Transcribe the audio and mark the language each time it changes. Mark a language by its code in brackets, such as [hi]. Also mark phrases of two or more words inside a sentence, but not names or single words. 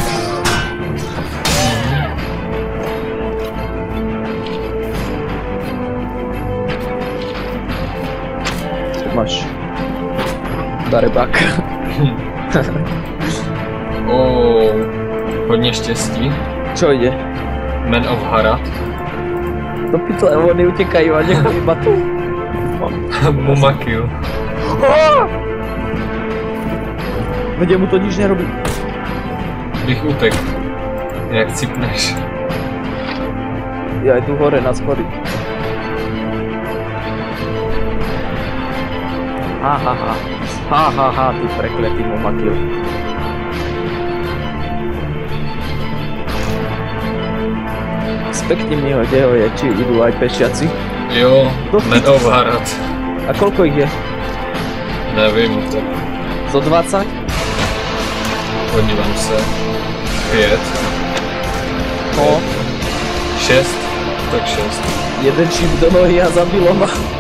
[cs] Máš darebák. Hodně štěstí. [sk] Čo ide? Men of Harad. Do pytle, oni utekajú a nechajú iba tu. Mumakil. Veď mu to nič nerobí. [cs] Bych utek. Jak cipneš. [sk] Ja jdu hore na schody. Ha, ty prekletý Mumakil. Spekni mi ho, kde ho je, či idú aj pešiaci? [cs] Jo, Men of Harad. [sk] A koľko ich je? [cs] Nevím, tak... 120? Podívám se. 5. No. 6. Tak 6. [sk] Jeden šíp do nohy a zabilo ma.